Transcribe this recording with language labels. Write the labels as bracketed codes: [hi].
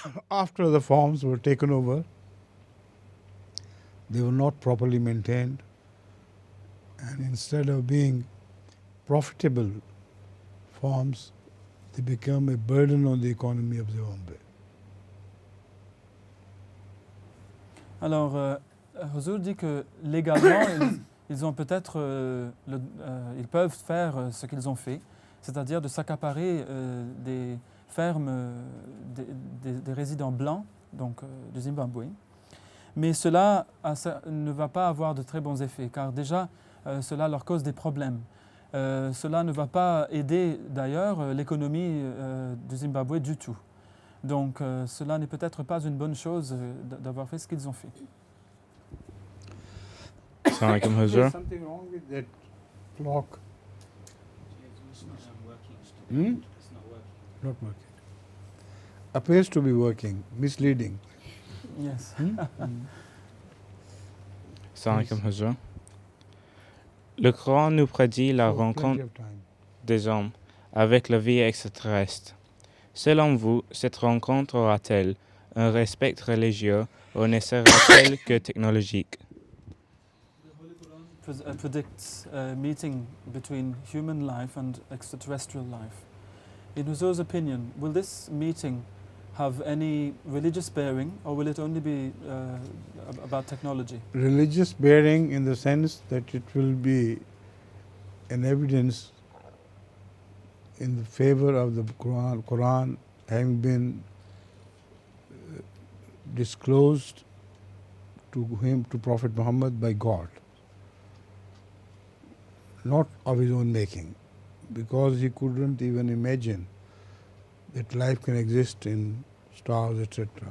[en] After the farms were taken over, they were not properly maintained, and instead of being profitable farms, they become a burden on the economy of Zimbabwe. [fr] Alors, Huzour dit que légalement, ils ont peut-être, ils peuvent faire ce qu'ils ont fait, c'est-à-dire de s'accaparer des fermes des résidents blancs, donc du Zimbabwe. Mais cela ne va pas avoir de très bons effets, car déjà, cela leur cause des problèmes. Cela ne va pas aider d'ailleurs l'économie du Zimbabwe du tout. Donc cela n'est peut-être pas une bonne chose d'avoir fait ce qu'ils ont fait. [ar] Assalamu alaikum, Huzour. [en] There's something wrong with that clock. Hmm? Not working. Appears to be working, misleading. Yes. [ar] Assalamu alaikum, [fr] Huzour. Le Coran nous prédit la [en] Oh, plenty [fr] rencontre [en] of time. [fr] des hommes avec la vie extraterrestre. Selon vous, cette rencontre aura-t-elle un respect religieux ou ne sera-t-elle que technologique? [en] Predicts a meeting between human life and extraterrestrial life. In Huzour's opinion, will this meeting have any religious bearing, or will it only be about technology? Religious bearing in the sense that it will be an evidence in the favor of the Quran having been disclosed to him, to Prophet Muhammad, by God, not of his own making, because he couldn't even imagine that life can exist in stars, etc.